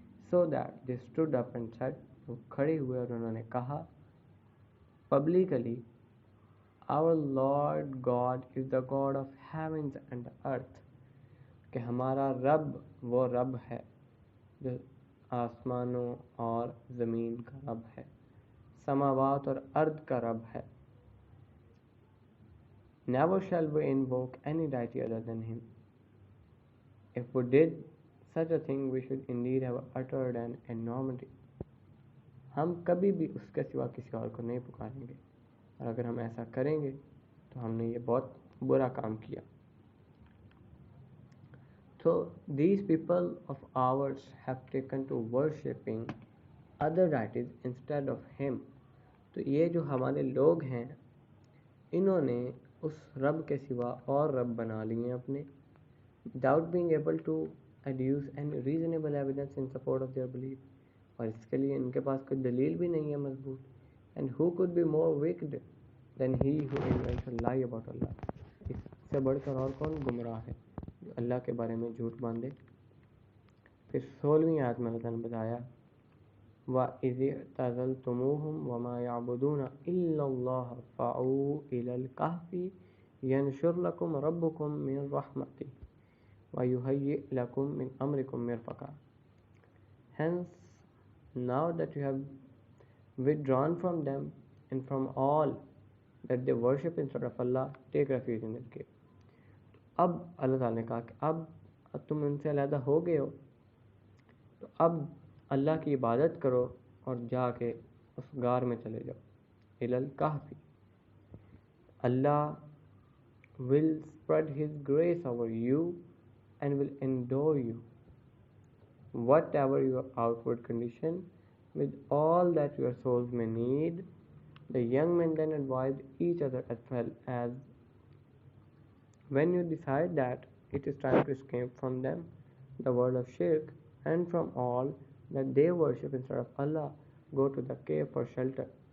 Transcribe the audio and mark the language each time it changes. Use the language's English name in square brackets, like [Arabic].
[English] so that they stood up and said, [Urdu] وہ کھڑے ہوئے اور انہوں نے کہا [English] publicly our Lord God is the God of heavens and earth, [Urdu] کہ ہمارا رب وہ رب ہے جو آسمانوں اور زمین کا رب ہے، سماوات اور ارض کا رب ہے. [English] Never shall we invoke any deity other than him. If we did such a thing, we should indeed have uttered an enormity. [Urdu] ہم کبھی بھی اس کے سوا کسی اور کو نہیں پکاریں گے، اور اگر ہم ایسا کریں گے تو ہم نے یہ بہت برا کام کیا. [English] So these people of ours have taken to worshipping other deities instead of him. [Urdu] تو یہ جو ہمارے لوگ ہیں انہوں نے اس رب کے سوا اور رب بنا لیے اپنے، [English] without being able to adduce any reasonable evidence in support of their belief. [Urdu] اور اس کے لیے ان کے پاس کوئی دلیل بھی نہیں ہے مضبوط. [English] And who could be more wicked than he who invents a lie about Allah. [Urdu] اس سے بڑھ کر اور کون گمراہ ہے جو اللہ کے بارے میں جھوٹ باندھے. پھر 16ویں آیت میں اللہ نے بتایا [Arabic] وَإِذِ اعْتَزَلْتُمُوهُمْ وَمَا يَعْبُدُونَ إِلَّا اللَّهَ فَأْوُوا إِلَى الْكَهْفِ يَنشُرْ لَكُمْ رَبُّكُمْ مِنْ رَحْمَتِهِ وَيُهَيِّئْ لَكُمْ مِنْ أَمْرِكُمْ مِرْفَقًا. [English] Hence, now that you have withdrawn from them and from all that they worship instead of Allah, take refuge in this cave. [Urdu] اب اللہ تعالیٰ نے کہا کہ اب تم ان سے علیحدہ ہو گئے ہو، تو اب اللہ کی عبادت کرو اور جا کے اس غار میں چلے جاؤ، الکہف. [English] Allah will spread His grace over you and will endow you, whatever your outward condition, with all that your souls may need. The young men then advised each other as well as, when you decide that it is time to escape from them, the world of shirk, and from all that they worship instead of Allah, go to the cave for shelter.